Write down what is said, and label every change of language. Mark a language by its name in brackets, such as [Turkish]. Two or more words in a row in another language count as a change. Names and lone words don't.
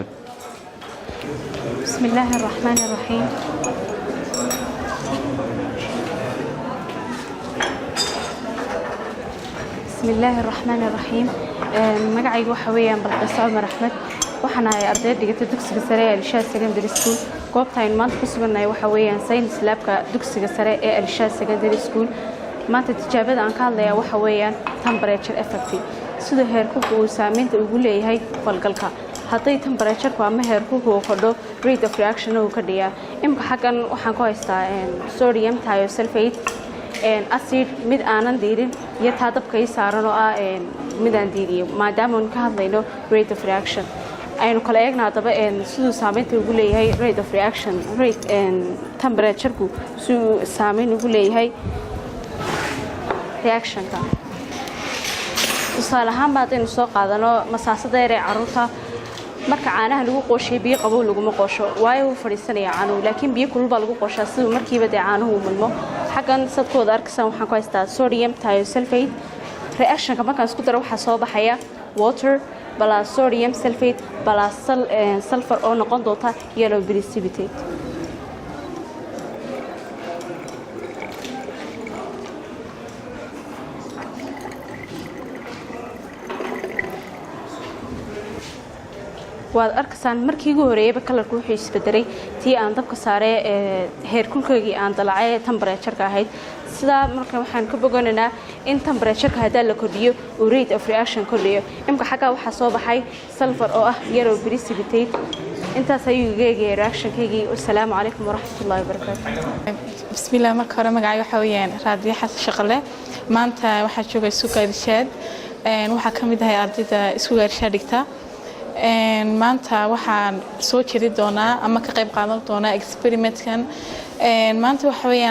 [Arabic] بسم الله الرحمن الرحيم بسم الله الرحمن الرحيم [Somali] magacaygu waxa weeyaan Balqis Umar Ahmed waxaan ahay arday dhigata dugsiga sare ee Irshaad Secondary School goobtaan maanta ku suganahay waxa weeyaan science labka dugsiga sare ee Irshaad Secondary School maanta tijaabada aan ka hadlayaa waxa weeyaan [English] temperature effect [Somali] sida heerkulku uu saameynta ugu leeyahay falgalka haday temperature-ku ama heerkulku uu kordho [English] rate of reaction [Somali] uu ka dhigaa imka xagan waxaan ku haystaa [English] sodium thiosulfate acid [Somali] mid aanan diirin iyo taadabka ay saaran oo ah mid aan diiriyo maadaama aan ka hadlayno [English] rate of reaction [Somali] aynu kala eegnaa daba sidoo saameynta ugu leeyahay [English] rate of reaction rate [Somali] temperature-ku sidoo saameyn ugu leeyahay reaction-ka tusaale ahaan baad inuu soo qaadano masaasada yar ee caruurta marka caanaha lagu qooshay biyo qabow lagu ma qoosho waayo uu fadhiisanaya caanuhu laakiin biyo kulul baa lagu qooshaa sidoo markiiba de caanuhu mulmo xagan sadkooda arkaysan waxaan ku haystaa [English] sodium thiosulfate [Somali] reaction-ka markaan isku daro waxa soo baxaya [English] water plus sodium sulfate plus sulfur [Somali] oo noqon doonta [English] yellow precipitate [Somali] waad arkaysan markii ugu horeeyay kalarku wuxuu isbedelay tii aan dabka saaray heerkulkeegii aan dalacay temperature-ka ahayd sida marka waxaan ka bogonaynaa in temperature-ka hadaa la kordhiyo oo [English] rate of reaction [Somali] kordhiyo imka xaga waxa soo baxay sulfur oo ah [English] yellow precipitate [Somali] intaas ayuu geeyay reaction-keegii [Arabic] السلام عليكم ورحمة الله وبركاته [Somali] bismillaah marka hore magacayga waxa weeyaan Raadiyo Xasan Shaqale maanta waxa joogay suuqa Irshaad waxa kamid ah ardayda iskuulka Irshaad dhigta maanta waxaan soo jeedi doonaa ama ka qayb qaadan doonaa experiment-kan maanta waxa weeyaan